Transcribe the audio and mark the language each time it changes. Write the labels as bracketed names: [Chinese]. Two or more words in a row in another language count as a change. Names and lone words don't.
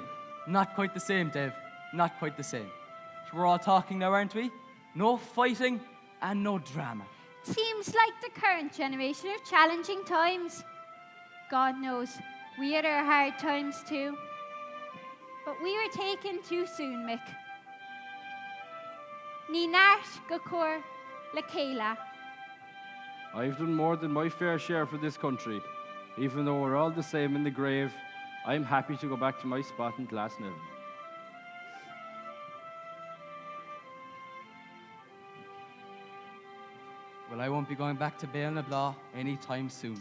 [English] Not quite the same, Dev. Not quite the same. We're all talking now, aren't we? No fighting and no drama. Seems like the current generation are challenging times. God knows, we had our hard times too. But we were taken too soon, Mick. [Irish] Ní nárt go cóir le céile. [English] I've done more than my fair share for this country. Even though we're all the same in the grave, I'm happy to go back to my spot in Glasnevin. Well, I won't be going back to Bealtaine anytime soon.